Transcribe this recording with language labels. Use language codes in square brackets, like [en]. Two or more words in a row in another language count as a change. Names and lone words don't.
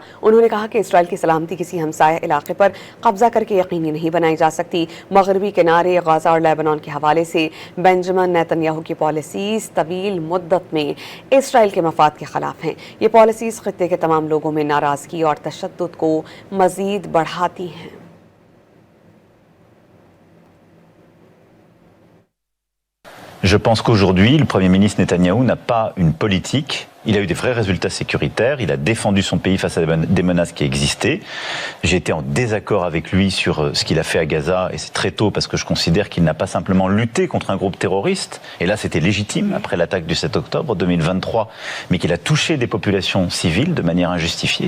[ur] انہوں نے کہا کہ اسرائیل کی سلامتی کسی ہمسایہ علاقے پر قبضہ کرکے یقینی نہیں بنائی جا سکتی. مغربی کنارے، غزہ اور لبنان کے حوالے سے بینجمن نیتن یاہو کی پالیسیز طویل مدت میں اسرائیل کے مفاد کے خلاف ہیں. یہ پالیسیز خطے کے تمام لوگوں میں ناراضگی اور تشدد کو مزید بڑھاتی ہیں. [fr] Je pense qu'aujourd'hui, le Premier ministre Netanyahou n'a pas une politique. Il a eu des vrais résultats sécuritaires, il a défendu son pays face à des menaces qui existaient. J'ai été en désaccord avec lui sur ce qu'il a fait à Gaza, et c'est très tôt parce que je considère qu'il n'a pas simplement lutté contre un groupe terroriste, et là c'était légitime après l'attaque du 7 octobre 2023, mais qu'il a touché des populations civiles de manière injustifiée.